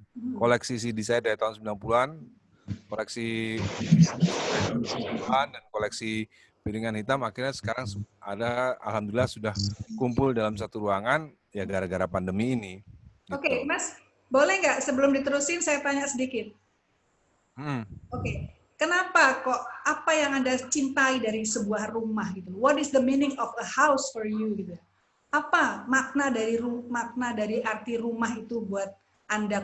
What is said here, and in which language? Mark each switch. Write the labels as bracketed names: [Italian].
[Indonesian] Koleksi CD saya dari tahun 90-an, koleksi dan koleksi piringan hitam, akhirnya sekarang ada, alhamdulillah sudah kumpul dalam satu ruangan ya gara-gara pandemi ini. Oke, Mas, boleh nggak sebelum diterusin saya tanya sedikit? Oke, kenapa kok, apa yang Anda cintai dari sebuah rumah gitu? [English] What is the meaning of a house for you [Indonesian] gitu? Apa makna dari arti rumah itu buat Anda?